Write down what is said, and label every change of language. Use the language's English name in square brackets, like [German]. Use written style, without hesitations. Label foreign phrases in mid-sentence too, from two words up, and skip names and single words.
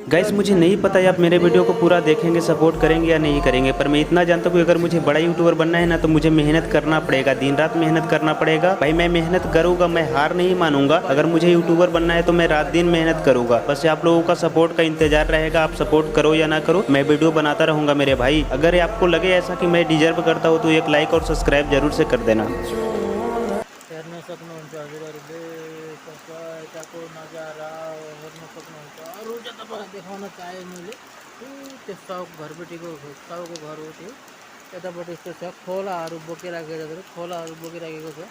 [Hindi] गाइस मुझे नहीं पता है आप मेरे वीडियो को पूरा देखेंगे, सपोर्ट करेंगे या नहीं करेंगे, पर मैं इतना जानता हूँ कि अगर मुझे बड़ा यूट्यूबर बनना है ना तो मुझे मेहनत करना पड़ेगा, दिन रात मेहनत करना पड़ेगा। भाई मैं मेहनत करूँगा, मैं हार नहीं मानूंगा। अगर मुझे यूट्यूबर बनना है तो मैं रात दिन मेहनत करूँगा। बस आप लोगों का सपोर्ट का इंतजार रहेगा, आप सपोर्ट करो या ना करो, मैं वीडियो बनाता रहूँगा मेरे भाई। अगर आपको लगे ऐसा कि मैं डिजर्व करता हूँ तो एक लाइक और सब्सक्राइब जरूर से कर देना। [Nepali] हेर्न सक्नुहुन्छ हजुरहरूले कस्तो यताको नजारा हेर्न सक्नुहुन्छ। अरू चाहिँ तपाईँलाई देखाउन चाहेँ मैले त्यो साउको घरपट्टिको साउको घर हो त्यो। यतापट्टि यस्तो छ खोलाहरू बोकिराखेको छ, खोलाहरू बोकिराखेको छ।